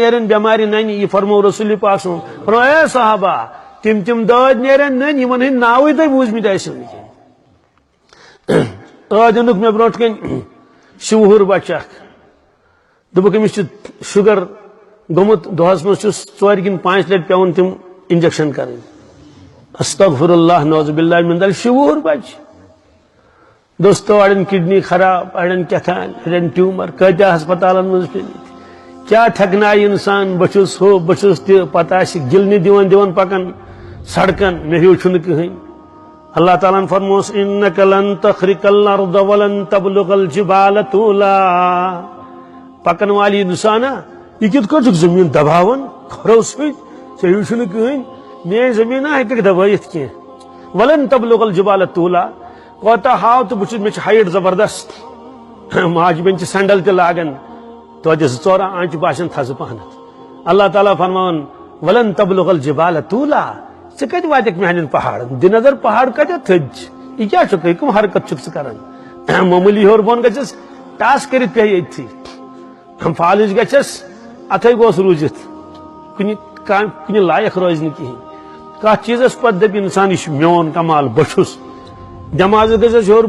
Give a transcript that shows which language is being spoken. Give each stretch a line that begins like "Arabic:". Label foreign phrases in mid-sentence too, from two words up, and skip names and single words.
Kashmiri: نیرن بٮ۪مارِ ننہِ یہِ فرمو رسول پاک صٲبن فرمو اے صحابہ تِم دٲدۍ نیرن ننہِ یِمن ہٕنٛدۍ ناوٕے تۄہہِ بوٗزمٕتۍ ٲسِو نہٕ کینٛہہ ٲدۍ اوٚنُکھ مےٚ برونٛٹھ کَنۍ شِوہُر بچہٕ اکھ دوٚپُکھ أمِس چھُ شُگر گوٚمُت دۄہس منٛز چھُس 4 کِنہٕ 5 لٹہِ پیوان تِم انجکشن کرٕنۍ
Arabic: استغفر اللہ نعوذ باللہ من ذلک
Kashmiri: شِوہُر بچہٕ دوستو اڑٮ۪ن کڈنی خراب اڑٮ۪ن کیٛاہتام اڑٮ۪ن ٹیوٗمر کۭتیاہ ہسپتالن منٛز پیٚمٕتۍ کیٛاہ ٹھیکنایہِ انسان بہٕ چھُس ہُہ بہٕ چھُس تہِ پتہ آسہِ گِلنہِ دِوان پکان سڑکن مےٚ ہیوٗ چھُنہٕ کٕہٕنۍ اللہ تعالیٰ ہن فرموس
Arabic: اِنَّکَ لَن تَخْرِقَ الْأَرْضَ وَلَن تَبْلُغَ الْجِبَالَ طُولًا
Kashmiri: پکن والی انسانا یہ کِتھ کٔٹھۍ چھُکھ زٔمیٖن دباوان کھۄرو سۭتۍ ژےٚ ہیوٗ چھُنہٕ کٕہٕنۍ میٲنۍ زٔمیٖنا ہیٚککھ دبٲیِتھ کینٛہہ
Arabic: وَلَن تَبْلُغَ الْجِبَالَ طُولًا
Kashmiri: کوتاہ ہاو تہٕ بہٕ چھُس مےٚ چھِ ہایٹ زبردست ماجہِ بیٚنہِ چھِ سینڈل تہِ لاگان توتہِ 2-4 آنچہِ باسان تھزٕ پہنتھ اللہ تعالیٰ فرماوان
Arabic: وَلَن تَبْلُغَ الْجِبَالَ طُولًا
Kashmiri: ژٕ کتہِ واتکھ میانٮ۪ن پہاڑن دِ نظر پہاڑ کتٮ۪تھ تھٔدۍ چھِ یہِ کیٛاہ چھُکھ یہِ کٕم حرکت چھُکھ ژٕ کران معموٗلی ہیوٚر بۄن گژھٮ۪س ٹاس کٔرِتھ پیٚیہِ ییٚتھی فالٕج گژھٮ۪س اتھے گوٚژھ روٗزِتھ کُنہِ لایق روزِ نہٕ کِہیٖنۍ کتھ چیٖزس پتہٕ دپہِ انسان یہِ چھُ میون کمال بہٕ چھُس دٮ۪ماغس گژھٮ۪س ہیوٚر